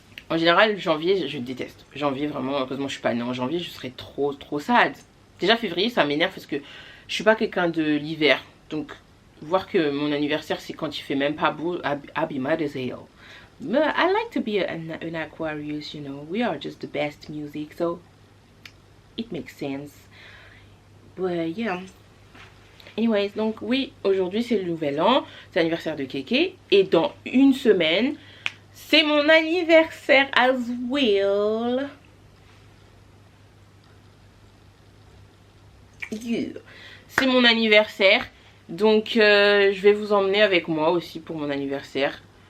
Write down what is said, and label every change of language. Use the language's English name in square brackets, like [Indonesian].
[French] En général, janvier, je déteste. Janvier, vraiment, heureusement, je suis pas née en janvier. Je serais trop sad. Déjà février ça m'énerve parce que je suis pas quelqu'un de l'hiver. Donc voir que mon anniversaire c'est quand il fait même pas beau, [English] I'll be mad as hell. But I like to be an Aquarius, you know. We are just the best music, so it makes sense. But yeah. [French] Anyways, donc oui, aujourd'hui c'est le nouvel an. C'est l'anniversaire de Kéké. Et dans une semaine, c'est mon anniversaire [English] as well. [French] C'est mon anniversaire. Donc je vais vous emmener avec moi aussi pour mon anniversaire.